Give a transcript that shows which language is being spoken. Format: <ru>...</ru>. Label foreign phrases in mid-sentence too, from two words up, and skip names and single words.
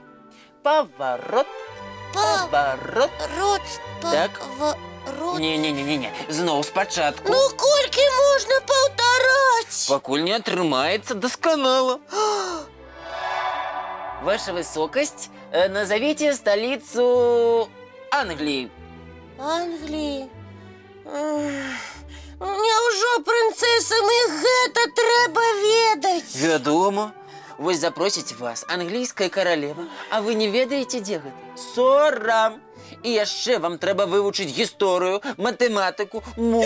<be>Паварот, паварот. Рот, Так. паварот. Не, зноў спачатку. Ну колькі можна паўтараць? Пакуль не атрымаецца дасканала. Ваша высокасць,</be> <ru>назовите столицу Англии.</ru> <be>Англії. Няўжо прынцэсам і гэта трэба ведаць? Вядома. Вось запросіць вас англійская каралева, а вы не ведаеце, дзе гэта? Сорам! І яшчэ вам трэба вывучыць гісторыю, матэматыку, мову.</be>